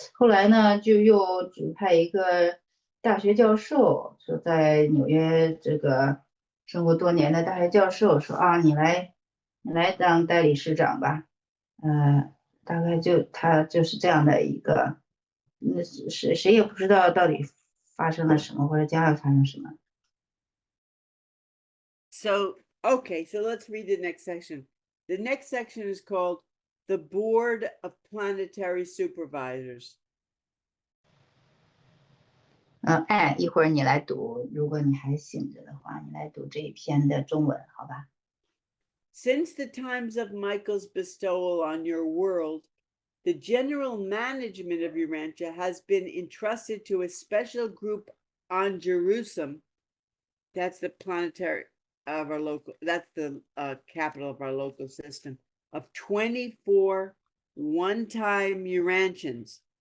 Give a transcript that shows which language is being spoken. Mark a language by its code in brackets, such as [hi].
[zh] 后来呢，就又指派一个大学教授，说在纽约这个生活多年的大学教授说你来当代理市长吧。大概他就是这样的一个，谁也不知道到底发生了什么，或者将要发生什么。 [en] So, okay, so let's read the next section. The next section is called the Board of Planetary Supervisors. [zh] 一会儿你来读，如果你还醒着的话，你来读这一篇的中文，好吧？ [en] Since the times of Michael's bestowal on your world, the general management of Urantia has been entrusted to a special group on Jerusalem. That's the planetary of our local, that's the capital of our local system, of 24 one-time Urantians.